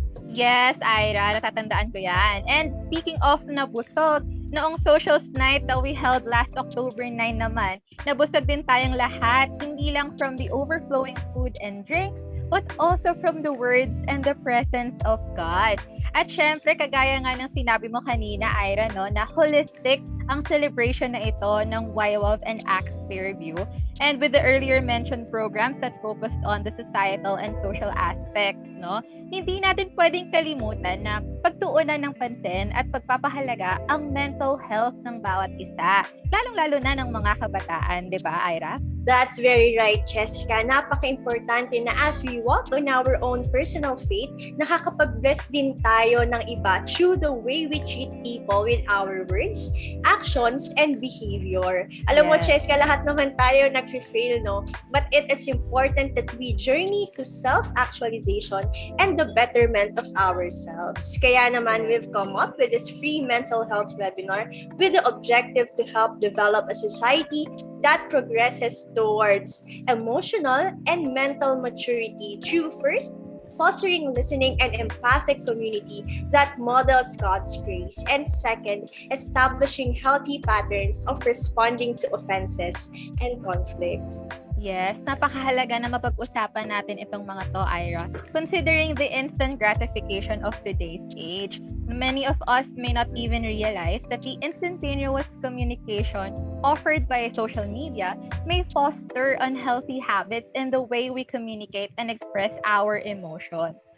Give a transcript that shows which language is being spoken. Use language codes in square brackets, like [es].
[tl] Yes, Ira, natatandaan ko yan. [en] And speaking of nabusog, noong socials night that we held last October 9 naman, [tl] nabusog din tayong lahat, hindi lang [en] from the overflowing food and drinks, but also from the words and the presence of God. [tl] At syempre, kagaya nga ng sinabi mo kanina, Ira, no, na holistic ang celebration na ito ng YWAV and AKAY Fairview. [en] And with the earlier mentioned programs that focused on the societal and social aspects, no, [tl] hindi natin pwedeng kalimutan na pagtuunan ng pansin at pagpapahalaga ang mental health ng bawat isa. Lalong-lalo na ng mga kabataan, di ba, Ira? [en] That's very right, Cheska. [tl] Napaka-importante na [en] as we walk on our own personal faith, [tl] nakakapag-bless din tayo ng iba [en] through the way we treat people with our words, actions, and behavior. [tl] Alam mo, Cheska, lahat naman tayo nag-fail, no? [en] But it is important that we journey to self-actualization and the betterment of ourselves. [tl] Kaya naman, [en] we've come up with this free mental health webinar with the objective to help develop a society that progresses towards emotional and mental maturity through first, fostering listening and empathic community that models God's grace, and second, establishing healthy patterns of responding to offenses and conflicts. [tl] Yes, napakahalaga na mapag-usapan natin itong mga to, Ira. [en] Considering the instant gratification of today's age, many of us may not even realize that the instantaneous communication offered by social media may foster unhealthy habits in the way we communicate and express our emotions.